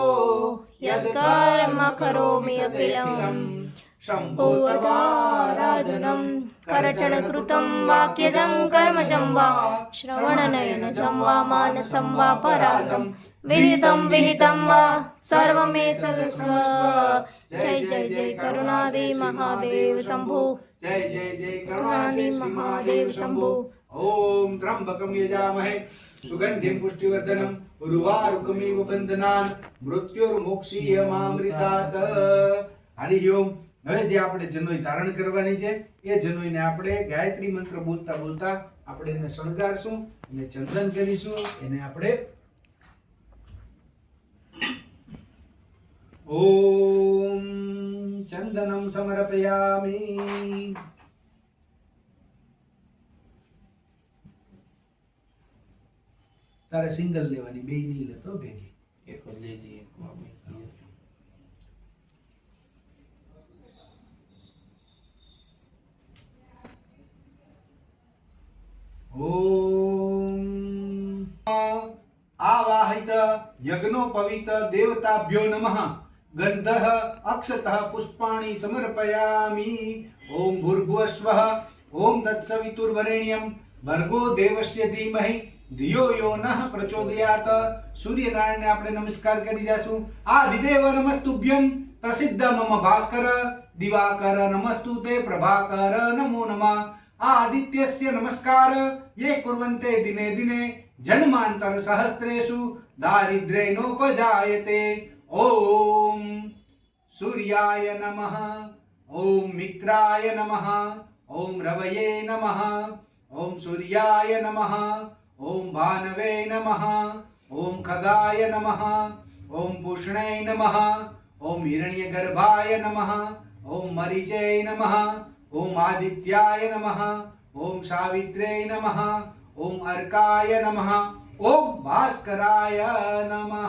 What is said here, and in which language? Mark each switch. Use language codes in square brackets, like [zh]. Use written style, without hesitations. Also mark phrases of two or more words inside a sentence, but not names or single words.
[sa] यत्कर्म करोमि अखिलं शम्भोर्वाराधनं करचरणकृतं वाक्यजं कर्मजं वा श्रवणनयनजं वा मानसं वा परागं विहितं वा सर्वमे सदस्व जय जय जय करुणादि महादेव शंभो जय जय जय करुणादि महादेव शंभो ओम त्र्यंबकं यजामहे सुगंधिं पुष्टिवर्धनम् उर्वारुकमिव बन्धनान् मृत्युर्मोक्षीयमामृतात् हरि ओम। [gu] હવે જે આપણે જનોઈ ધારણ કરવાની છે એ જનોઈને આપણે ગાયત્રી મંત્ર બોલતા બોલતા આપણે એને શણગારશું અને ચંદન કરીશું એને આપણે [sa] ઓમ ચંદનમ સમર્પયામિ। [gu] તારે સિંગલ લેવાની, બે નહીં લેતો, ભેગી એક જ લઈ લઈએ। [sa] ओम आवाहित यज्ञोपवीत देवताभ्यो नमः गन्धः अक्षतः पुष्पाणि समर्पयामि। ओम भूर्भुवस्वः ओम तत्सवितुर्वरेण्यं भर्गो देवस्य धीमहि धियो यो नः प्रचोदयात्। [gu] સૂર્યનારાયણ ને આપણે નમસ્કાર કરી જાશું। [sa] આદિદેવ નમસ્તુભ્યં પ્રસિદ્ધ મમ ભાસ્કર દિવાકર નમસ્તુતે પ્રભાકર નમો નમઃ। आदित्यस्य नमस्कार ये कुर्वन्ते दिने दिने जन्मांतर सहस्रेषु दारिद्र्येनोपजायते। ओम सूर्याय नमः ओम मित्राय नमः ओम रवये नमः ओम सूर्याय नमः ओम भानवे नमः ओम खगाय नमः ओम पूष्णे नमः ओम हिरण्यगर्भाय नमः ओम मरीचे नमः ओम आदित्याय नमः ओम सावित्रे नमः ओम अर्काय नमः ओम भास्कराय नमः।